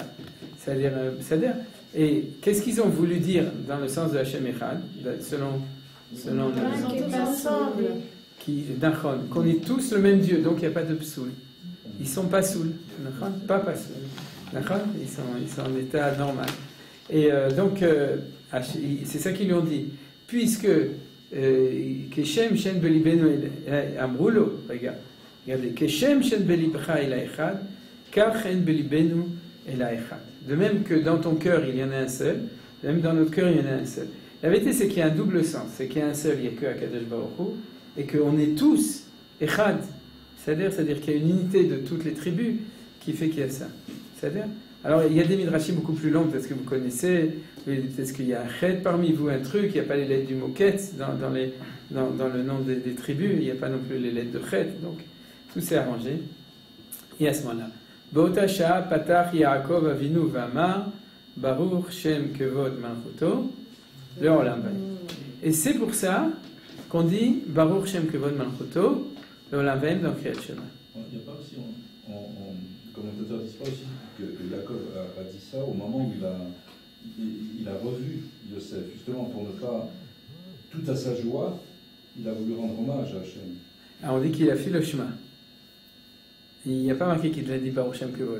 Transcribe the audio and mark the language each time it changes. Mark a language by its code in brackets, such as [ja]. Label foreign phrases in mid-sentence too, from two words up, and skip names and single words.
[fr] C'est-à-dire, et qu'est-ce qu'ils ont voulu dire dans le sens de [he] השם אחד, [fr] selon qu'on est tous le même Dieu, donc il n'y a pas de psoul. Ils ne sont pas soul, pas soul. Ils sont en état normal. Et donc, c'est ça qu'ils lui ont dit. [he] Puisque כשם שאין בלבנו אמרו לו, regardez, כשם שאין בלבך אל אחד כך בלבנו אל אחד. [fr] De même que dans ton cœur il y en a un seul, même dans notre cœur il y en a un seul. La vérité c'est qu'il y a un double sens, c'est qu'il y a un seul, il n'y a que Akadosh Baruch Hu, et qu'on est tous Echad, c'est-à-dire qu'il y a une unité de toutes les tribus qui fait qu'il y a ça. C'est-à-dire, alors il y a des midrashim beaucoup plus longs, parce que vous connaissez, peut-être qu'il y a un chet parmi vous, un truc, il n'y a pas les lettres du moquette dans le nom des tribus, il n'y a pas non plus les lettres de chet, donc tout s'est arrangé. Et à ce moment-là, [he] באותה שעה פתח יעקב אבינו ואמר ברוך שם כבוד מלכותו לעולם ועד. [fr] Et c'est pour ça qu'on dit [he] ברוך שם כבוד מלכותו לעולם ועד [fr] dans [he] קריאת שמע. [fr] Il n'y a pas aussi, commentateur dit pas aussi que Yaakov a dit ça au moment où il a revu Yosef, justement pour ne pas, tout à sa joie, il a voulu rendre hommage à Hachem. Alors on dit qu'il a fait le chemin. Il n'y a pas marqué qu'il a dit [he] ברוך שם כבוד.